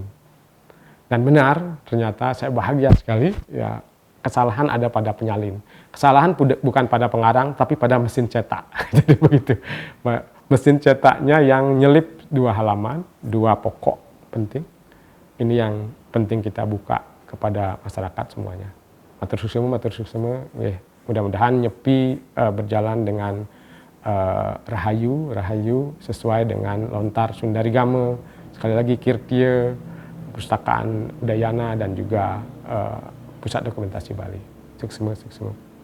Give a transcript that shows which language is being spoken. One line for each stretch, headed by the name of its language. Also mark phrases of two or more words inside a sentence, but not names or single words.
Indonesian: Dan benar, ternyata saya bahagia sekali, ya kesalahan ada pada penyalin. Kesalahan bukan pada pengarang, tapi pada mesin cetak. Jadi begitu. Mesin cetaknya yang nyelip 2 halaman, 2 pokok penting. Ini yang penting kita buka kepada masyarakat semuanya.
Balinese: Matur suksema,
Indonesian: mudah-mudahan Nyepi berjalan dengan rahayu sesuai dengan lontar Sundarigama. Sekali lagi Kirtia, Pustakaan Udayana, dan juga Pusat Dokumentasi Bali. Suksema.